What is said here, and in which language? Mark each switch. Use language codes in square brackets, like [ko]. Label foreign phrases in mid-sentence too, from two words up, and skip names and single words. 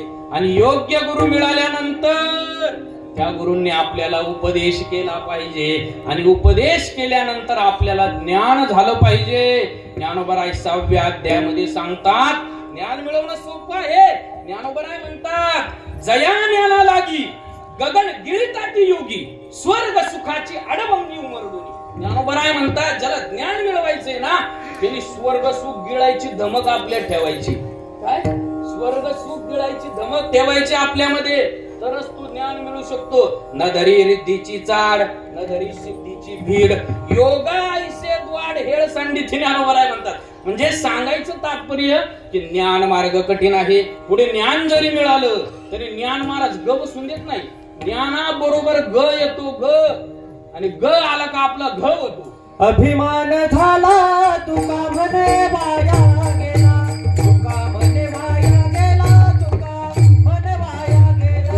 [mr] आणि योग्य गुरु मिळाल्यानंतर त्या गुरूंनी आपल्याला उपदेश केला पाहिजे. आणि उपदेश केल्यानंतर आपल्याला ज्ञान झालं पाहिजे. ज्ञानोबराय 6व्या अध्यायामध्ये सांगतात, ज्ञान मिळवणं सोपं आहे. ज्ञानोबराय म्हणतात, जया ज्ञाना लागी गगन गिळताती योगी स्वर्ग सुखाची अडबंगी उमरडोनी. ज्ञानोबराय म्हणतात, ज्याला ज्ञान मिळवायचंय ना, त्यांनी स्वर्ग सुख गिळायची धमक आपल्यात ठेवायची. काय? स्वर्ग सुख गिळायची धमक ठेवायची आपल्यामध्ये, तरच तू ज्ञान मिळू शकतो. न धरी रिद्धीची चाड, न धरी सिद्धीची भीड, योगा ऐसे द्वाड हेळ संडीची. ज्ञानोबराय म्हणतात, म्हणजे सांगायचं तात्पर्य की ज्ञान मार्ग कठीण आहे. पुढे ज्ञान जरी मिळालं तरी ज्ञान महाराज ग बसून देत नाही. ज्ञानाबरोबर ग येतो, ग. आणि ग आला का आपला घ होतो. अभिमान झाला तुका म्हणे वाया गेला, तुका म्हणे वाया गेला, तुका म्हणे वाया गेला.